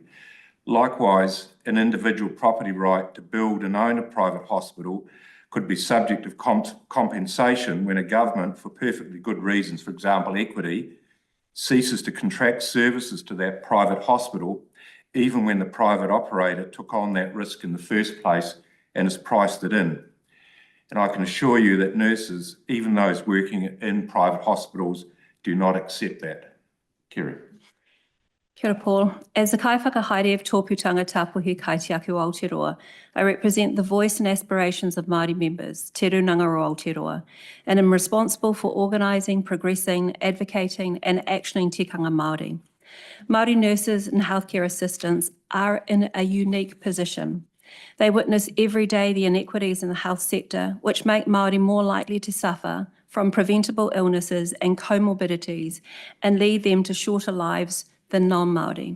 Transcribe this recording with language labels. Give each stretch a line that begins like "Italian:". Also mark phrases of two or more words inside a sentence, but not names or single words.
English: Likewise, an individual property right to build and own a private hospital could be subject of compensation when a government, for perfectly good reasons, for example, equity, ceases to contract services to that private hospital, even when the private operator took on that risk in the first place and has priced it in. And I can assure you that nurses, even those working in private hospitals, do not accept that. Kerri.
Māori: Kia ora,
English: Paul. As the
Māori: kai whakahaere of tōputanga tapuhi kaitiaki o Aotearoa,
English: I represent the voice and aspirations of Māori members, Te Runanga o Aotearoa, and am responsible for organising, progressing, advocating and actioning
Māori: tikanga Māori.
English: Māori nurses and healthcare assistants are in a unique position. They witness every day the inequities in the health sector, which make Māori more likely to suffer from preventable illnesses and comorbidities and lead them to shorter lives than non-Māori.